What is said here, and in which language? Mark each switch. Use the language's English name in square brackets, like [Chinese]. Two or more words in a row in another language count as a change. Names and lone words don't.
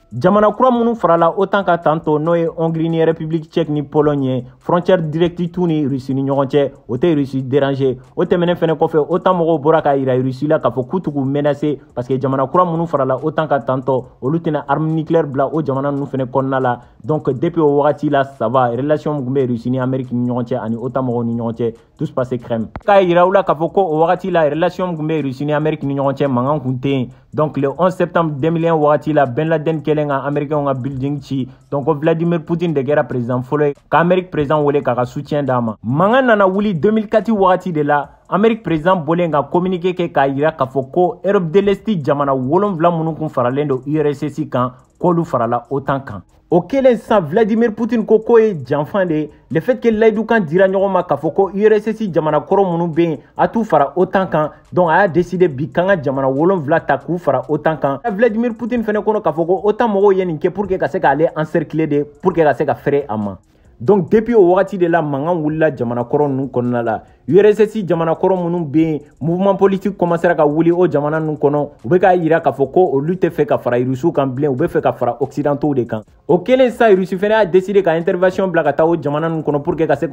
[Bambara] Jamana kura minnu farala OTAN kan tantôt n'o ye Hongrie ni République tchèque ni Pologne ye [French] frontière directe [Bambara] t'u ni Russie ni ɲɔgɔn cɛ o tɛ Russie déranger o tɛmɛnen fɛnɛ kɔfɛ OTAN mɔgɔw bɔra ka yira Russie la k'a fɔ k'u t'u menacer parce que jamana kura minnu farala OTAN kan tantôt olu tɛna [French] arme nucléaire [Bambara] bila o jamana ninnu fɛnɛ kɔnɔna la [French] donc depuis [Bambara] o wagati la [French] ça va [Bambara] relation mun kun bɛ Russie ni Amérique ni ɲɔgɔn cɛ ani OTAN mɔgɔw ni ɲɔgɔn cɛ [French] tout se passe crème [Bambara] k'a yira u la k'a fɔ ko o wagati la relation mun kun bɛ Russie ni Amérique ni ɲɔgɔn cɛ mankan kun tɛ donc le 11 septembre 2001 wagati la Ben Laden kɛlen ka Américains ka building ci donc Vladimir Poutine de kɛra président fɔlɔ ye ka Amérique président wele k'a ka soutien d'a ma. Mankan nana wuli 2004 wagati de la Amérique président bɔlen ka communiqué kɛ k'a yira k'a fɔ ko Europe de l'Est jamana 7 minnu kun faralen do URSS kan k'olu farala OTAN kan. O kɛlen sisan Vladimir Poutine ko k'o ye janfan de ye [French] le fait que [Bambara] layidukan dira ɲɔgɔn ma k'a fɔ ko URSS jamana kɔrɔ minnu bɛ yen a t'u fara OTAN kan donc a y'a décidé bi k'an ka jamana 7 ta k'u fara OTAN kan. Vladimir Poutine fɛnɛ kɔnɔ k'a fɔ ko OTAN mɔgɔw ye nin kɛ [French] pour que [Bambara] ka se k'ale encercler de [French] pour que [Bambara] ka se ka fɛrɛ a ma. [French] donc depuis [Bambara] o wagati de la mankan wulila jamana kɔrɔ ninnu kɔnɔna la URSS jamana kɔrɔ minnu bɛ yen [French] mouvement politique commencera [Bambara] ka wuli o jamana ninnu kɔnɔ u bɛ k'a yira k'a fɔ ko olu tɛ fɛ ka fara Rusiw kan bilen u bɛ fɛ ka fara occidentaux de kan o kɛlen sa Rusi fana y'a décidé ka intervention bila ka taa o jamana ninnu kɔnɔ [French] pour que [Bambara] ka se